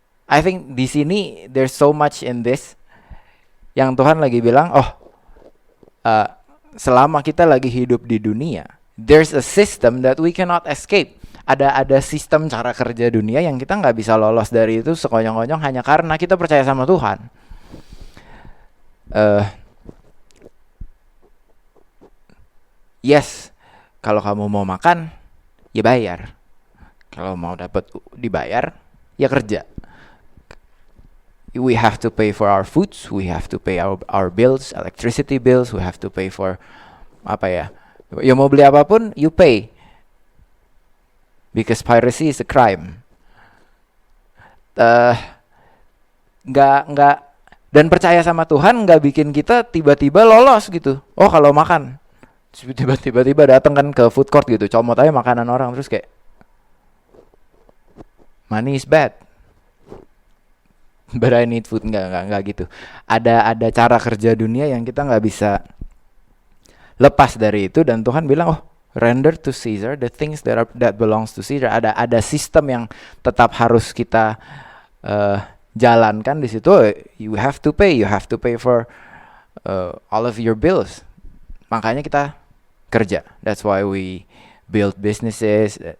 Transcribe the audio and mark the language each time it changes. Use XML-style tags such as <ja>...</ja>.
<en>I think di sini there's so much in this yang Tuhan lagi bilang, selama kita lagi hidup di dunia, there's a system that we cannot escape.</en> <id>Ada sistem cara kerja dunia yang kita nggak bisa lolos dari itu sekonyong-konyong hanya karena kita percaya sama Tuhan. Yes, kalau kamu mau makan, ya bayar. Kalau mau dapat dibayar, ya kerja.</id> <en>We have to pay for our foods, we have to pay our bills, electricity bills, we have to pay for apa ya? Ya mau beli apapun, you pay. Because piracy is a crime.</en> <id>Nggak dan percaya sama Tuhan nggak bikin kita tiba-tiba lolos gitu. Oh kalau makan, tiba-tiba datang kan ke food court gitu, comot aja makanan orang terus kayak money is bad. But I need food, nggak gitu. Ada cara kerja dunia yang kita nggak bisa lepas dari itu, dan Tuhan bilang, oh render to Caesar the things that belongs to Caesar. Ada sistem yang tetap harus kita jalankan di situ.</id> <en>You have to pay for all of your bills. Makanya kita kerja. That's why we build businesses.</en>